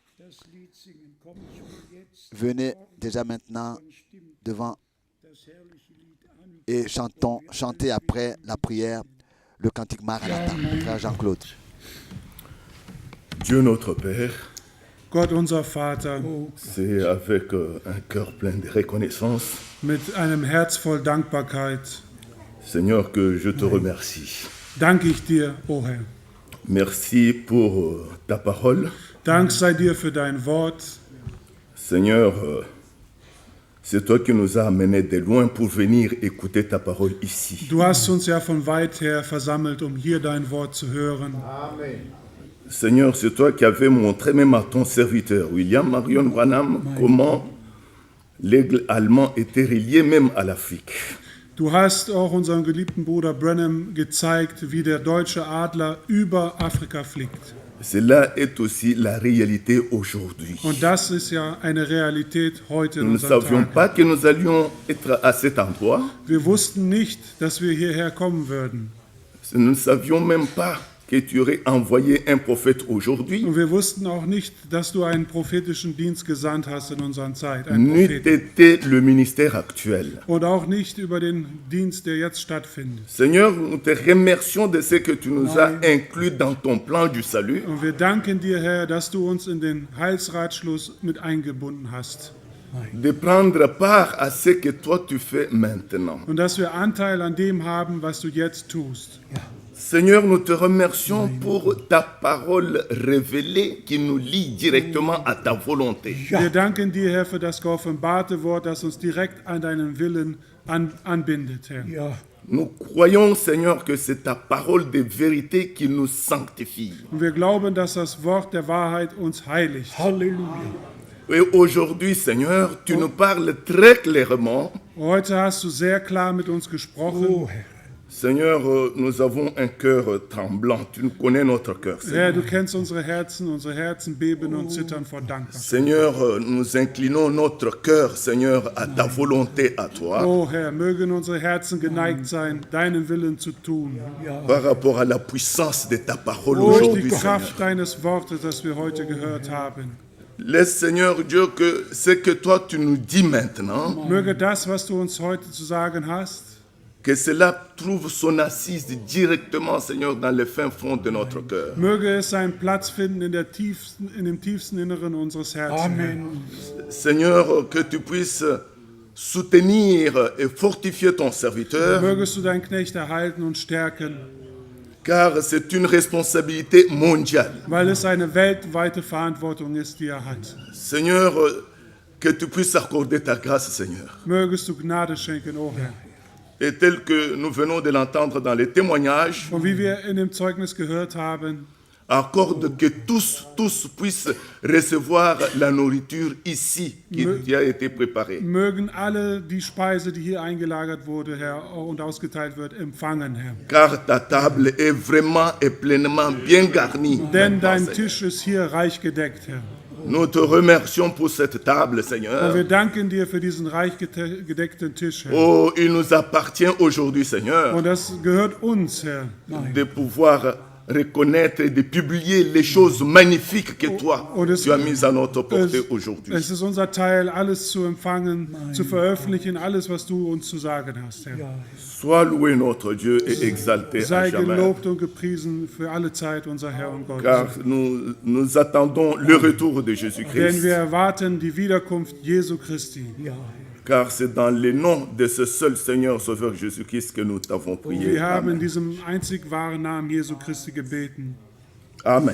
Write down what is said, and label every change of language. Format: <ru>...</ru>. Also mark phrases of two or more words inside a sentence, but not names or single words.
<fr>Venez déjà maintenant devant et chantez après la prière le cantique Maranatha. Frère Jean-Claude. Dieu notre Père,</fr> <de>Gott unser Vater,</de> <fr>c'est avec un cœur plein de reconnaissance,</fr> <de>mit einem Herz voll Dankbarkeit</de> <fr>Seigneur, que je te remercie.</fr> <de>danke ich dir, o Herr.</de> <fr>Merci pour ta parole.</fr> <de>Dank sei dir für dein Wort.</de> <fr>Seigneur, c'est toi qui nous as amenés de loin pour venir écouter ta parole ici.</fr> <de>Du hast uns ja von weit her versammelt, um hier dein Wort zu hören. Amen.</de> <fr>Seigneur, c'est toi qui avais montré même à ton serviteur, William Marion Branham, comment l'aigle allemand était relié même à l'Afrique.</fr> <de>Du hast auch unserem geliebten Bruder Branham gezeigt, wie der deutsche Adler über Afrika fliegt.</de> <fr>Cela est aussi la réalité aujourd'hui.</fr> <de>Und das ist ja eine Realität heute in</de> <fr>Nous ne</fr> <de>unseren</de> <fr>savions</fr> <de>Tagen.</de> <fr>pas que nous allions être à cet endroit.</fr> <de>Wir wussten nicht, dass wir hierher kommen würden.</de> <fr>Nous ne savions même pas que tu aurais envoyé un prophète aujourd'hui.</fr> <de>Und wir wussten auch nicht, dass du einen prophetischen Dienst gesandt hast in unserer Zeit. Einen</de> <fr>N'eût</fr> <de>Propheten.</de> <fr>été le ministère actuel.</fr> <de>Und auch nicht über den Dienst, der jetzt stattfindet.</de> <fr>Seigneur, nous te remercions de ce que tu nous as inclus dans ton plan du salut.</fr> <de>Und wir danken dir, Herr, dass du uns in den Heilsratschluss mit eingebunden hast.</de> <fr>De prendre part à ce que toi tu fais maintenant.</fr> <de>Und dass wir Anteil an dem haben, was du jetzt tust.</de> <fr>Seigneur, nous te remercions pour ta parole révélée qui nous lie directement à ta volonté.</fr> <de>Wir danken dir, Herr, für das geoffenbarte Wort, das uns direkt an deinen Willen anbindet, Herr.</de> <fr>Nous croyons, Seigneur, que c'est ta parole de vérité qui nous sanctifie.</fr> <de>Und wir glauben, dass das Wort der Wahrheit uns heiligt.</de> <fr>Et aujourd'hui, Seigneur, tu nous parles très clairement.</fr> <de>Heute hast du sehr klar mit uns gesprochen.</de> <fr>Seigneur, nous avons un cœur tremblant. Tu nous connais notre cœur, Seigneur.</fr> <de>Herr, du kennst unsere Herzen beben und zittern vor Dankbarkeit.</de> <fr>Seigneur, nous inclinons notre cœur, Seigneur, à ta volonté, à toi,</fr> <de>Oh Herr, mögen unsere Herzen geneigt sein, deinen Willen zu tun.</de> <fr>par rapport à la puissance de ta parole</fr> <de>Durch die</de> <fr>aujourd'hui, Seigneur.</fr> <de>Kraft deines Wortes, das wir heute gehört haben.</de> <fr>Laisse, Seigneur Dieu, que ce que toi tu nous dis maintenant,</fr> <de>Möge das, was du uns heute zu sagen hast,</de> <fr>que cela trouve son assise directement, Seigneur, dans le fin fond de notre cœur.</fr> <de>möge es seinen Platz finden in dem tiefsten Inneren unseres Herzens.</de> <fr>Seigneur, que tu puisses soutenir et fortifier ton serviteur,</fr> <de>Mögest du deinen Knecht erhalten und stärken,</de> <fr>car c'est une responsabilité mondiale.</fr> <de>weil es eine weltweite Verantwortung ist, die er hat.</de> <fr>Seigneur, que tu puisses accorder ta grâce, Seigneur.</fr> <de>Mögest du Gnade schenken, o Herr.</de> <fr>Et tel que nous venons de l'entendre dans les témoignages,</fr> <de>Und wie wir in dem Zeugnis gehört haben,</de> <fr>accorde que tous puissent recevoir la nourriture ici qui a été préparée.</fr> <de>mögen alle die Speise, die hier eingelagert wurde, Herr, und ausgeteilt wird, empfangen, Herr.</de> <fr>Car ta table est vraiment et pleinement bien garnie.</fr> <de>Denn</de> <fr>maintenant,</fr> <de>dein</de> <fr>Seigneur.</fr> <de>Tisch ist hier reich gedeckt, Herr.</de> <fr>Nous te remercions pour cette table,</fr> <de>Und</de> <fr>Seigneur.</fr> <de>wir danken dir für diesen reich gedeckten Tisch, Herr.</de> <fr>Oh, il nous appartient aujourd'hui, Seigneur,</fr> <de>Und das gehört uns, Herr,</de> <fr>de pouvoir reconnaître et de publier les choses magnifiques que toi,</fr> <de>Und es-</de> <fr>tu as mises à notre portée</fr> <de>es</de> <fr>aujourd'hui.</fr> <de>ist unser Teil, alles zu empfangen, zu veröffentlichen, alles, was du uns zu sagen hast, Herr.</de> <fr>Sois loué notre Dieu et exalté à</fr> <de>Sei</de> <fr>jamais.</fr> <de>gelobt und gepriesen für alle Zeit, unser Herr und Gott.</de> <fr>Car nous attendons le retour de</fr> <de>Denn</de> <fr>Jésus-Christ.</fr> <de>wir erwarten die Wiederkunft Jesu Christi.</de> <fr>Car c'est dans le nom de ce seul Seigneur Sauveur Jésus-Christ que nous t'avons prié.</fr> <de>Wir haben in Amen. diesem einzig wahren Namen Jesu Christi gebeten. Amen.</de>